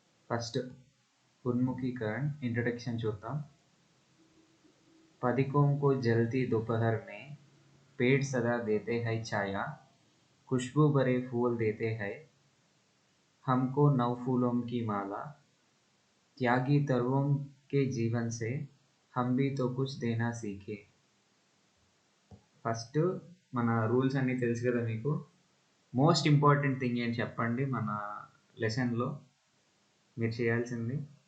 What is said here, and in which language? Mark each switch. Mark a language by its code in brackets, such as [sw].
[te] First ఉన్ముఖీకరణ్ introduction చూద్దాం. [hi] पथिकों को जलती दोपहर में पेड़ सदा देते हैं छाया, खुशबू भरे फूल देते हैं हमको नौ फूलों की माला, त्यागी तरुओं के जीवन से हम भी तो कुछ देना सीखे. [te] ఫస్ట్ మన రూల్స్ అన్నీ తెలుసు కదా మీకు. మోస్ట్ ఇంపార్టెంట్ థింగ్ ఏంటి చెప్పండి మన లెసన్లో మీరు చేయాల్సింది?